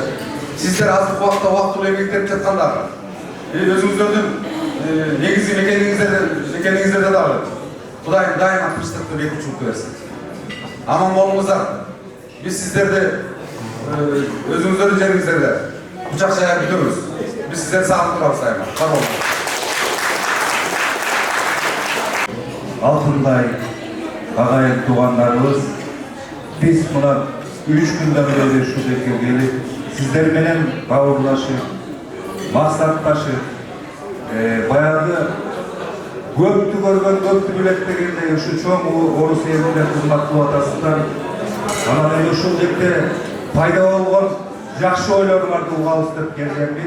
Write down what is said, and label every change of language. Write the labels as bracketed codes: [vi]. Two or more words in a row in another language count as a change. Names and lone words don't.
[ky] Сиздер азыркы убакта убактылуу эмгектенип жаткандар, өзүңүздөрдүн негизги мекениңиздерде дагы Кудайым дайыма тынчтыкты, бек учулукту берсин. Аман болуңуздар. Биз сиздерди өзүңүздөрдүн жериңиздерде кучак жая күтөбүз. Биз сиздерди сагынып турабыз дайыма. Бар болуңуз. [kk] Алтындай ағайын туғандарыбыз, біз мына [ky] 3 күндөн бери ушул жерге келип, сиздер менен бауырлашып, мақсатташып, баягы көптү көргөн, көптү билет дегендей ушу чоң орус элинде кызмат кылып атасыздар. Анан эми ушул жерде пайда болгон жакшы ойлоруңарды угабыз деп келгенбиз.